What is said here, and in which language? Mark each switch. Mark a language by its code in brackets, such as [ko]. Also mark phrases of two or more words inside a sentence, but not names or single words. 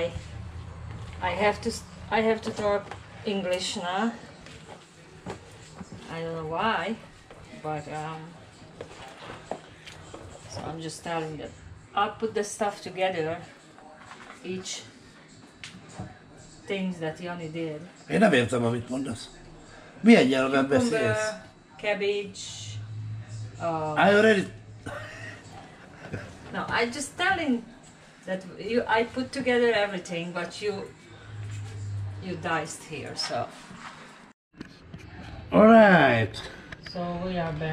[en] I have to talk English now. I don't know why, but so I'm just telling that I'll put the stuff together, each things that Jani did. [hu] Én nem értem, amit mondasz. Milyen nyelven beszélsz? [en] Cabbage. I already... No, I just telling that I put together everything, but you diced here, so. All right. So we are back.